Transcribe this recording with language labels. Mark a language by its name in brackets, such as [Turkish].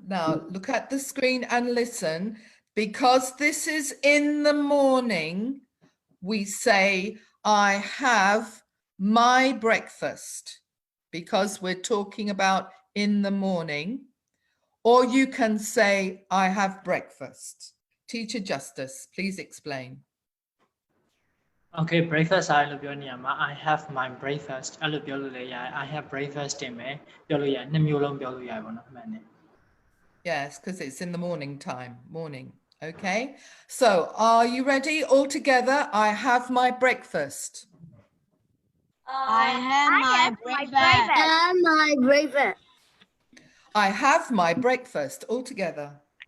[English] Now look at the screen and listen. Because this is in the morning, we say, I have my breakfast. Because we're talking about in the morning. Or you can say, I have breakfast. Teacher Justice, please explain. [Burmese] Okay breakfast အားလို့ပြောနေရမှာ [English] I have my breakfast [Burmese] အဲ့လိုပြောလို့လည်းရတယ် [English] I have breakfast [Burmese] တင်မယ်ပြောလို့ရတယ်နှစ်မျိုးလုံးပြောလို့ရတယ်ပေါ့နော်မှန်တယ် [English] Yes, because it's in the morning time, morning. Okay, so are you ready? All together, I have my breakfast. I have my breakfast. I have my breakfast. All together.